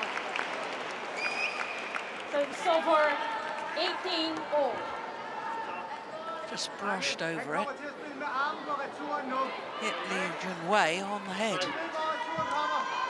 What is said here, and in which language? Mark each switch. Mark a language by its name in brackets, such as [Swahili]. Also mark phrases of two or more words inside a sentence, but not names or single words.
[English] So it's over 18-all. Just brushed over it. [Danish] Kommer til at spille med armen på returen nu. [English] Hit Liu Junwei on the head. [Danish] Ved, hvor returen kommer.